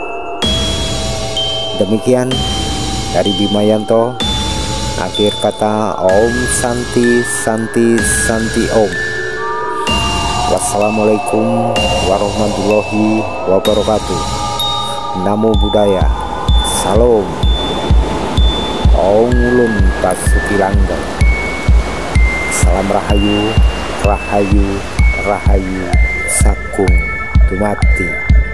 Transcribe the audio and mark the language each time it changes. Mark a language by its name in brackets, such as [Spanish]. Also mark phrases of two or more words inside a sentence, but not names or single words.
[Indonesian] Demikian dari Bimayanto. Akhir kata, [Sanskrit] Om Santi Santi Santi Om. [Arabic] Wassalamualaikum warahmatullahi wabarakatuh. [Pali] Namo Buddhaya. [Indonesian] Salam. [Ngaju] Om Ulun Basuki Langgeng. [Javanese] Salam Rahayu, Rahayu, Rahayu, Sakung Dumati.